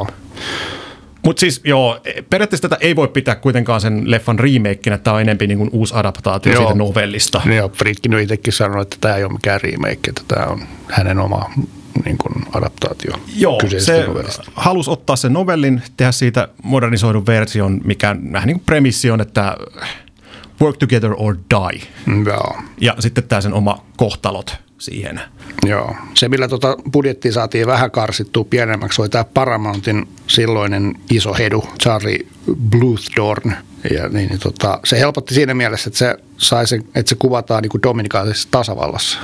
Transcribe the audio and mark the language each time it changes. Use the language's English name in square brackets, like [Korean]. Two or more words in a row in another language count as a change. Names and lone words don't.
[Finnish] Mutta siis joo, periaatteessa tätä ei voi pitää kuitenkaan sen leffan remakeina, tämä on enemmän niin kuin uusi adaptaatio siitä novellista. Joo, Friedkin on itsekin sanonut, että tämä ei ole mikään remake, että tämä on hänen oma niin kuin adaptaatio. Joo, se halusi ottaa sen novellin, tehdä siitä modernisoidun version, mikä vähän niin kuin premissi on, että [English] work together or die. [Finnish] Joo. Ja sitten tämä sen oma kohtalot siihen. Joo. Se, millä budjettia saatiin vähän karsittua pienemmäksi, oli tämä Paramountin silloinen iso hedu, Charlie Bluthorn. Ja se helpotti siinä mielessä, että se sai sen, että se kuvataan niin kuin Dominikaalisessa tasavallassa.